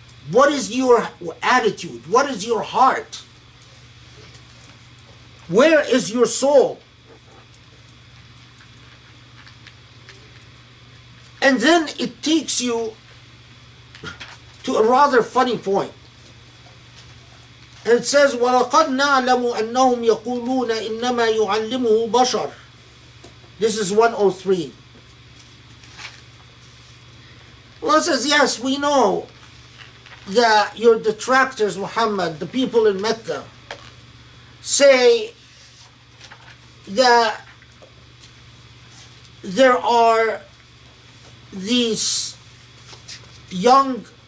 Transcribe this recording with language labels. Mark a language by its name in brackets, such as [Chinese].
[English] What is your attitude? What is your heart? Where is your soul? And then it takes you to a rather funny point. And it says, [Arabic] وَلَقَدْ نَعْلَمُ أَنَّهُمْ يَقُولُونَ إِنَّمَا يُعَلِّمُهُ بَشَرٌ. [English] This is 103. Well, it says, yes, we know that your detractors, Muhammad, the people in Mecca, say that there are these young